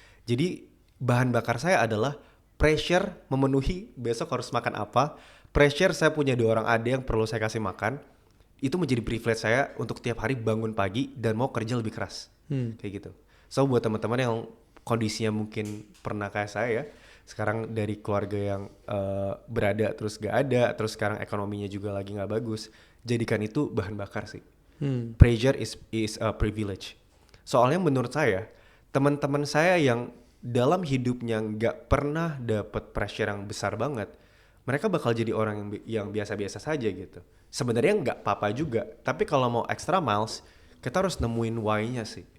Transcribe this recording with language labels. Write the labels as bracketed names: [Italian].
[Indonesian] Jadi bahan bakar saya adalah pressure memenuhi besok harus makan apa, pressure saya punya 2 orang adik yang perlu saya kasih makan, itu menjadi privilege saya untuk tiap hari bangun pagi dan mau kerja lebih keras. Kayak gitu. So buat teman-teman yang kondisinya mungkin pernah kayak saya ya, sekarang dari keluarga yang berada terus gak ada, terus sekarang ekonominya juga lagi gak bagus, jadikan itu bahan bakar sih. [English] Pressure is a privilege. [Indonesian] Soalnya menurut saya, teman-teman saya yang dalam hidupnya nggak pernah dapet pressure yang besar banget, mereka bakal jadi orang yang biasa-biasa saja gitu. Sebenarnya nggak apa-apa juga, tapi kalau mau extra miles, kita harus nemuin why-nya sih.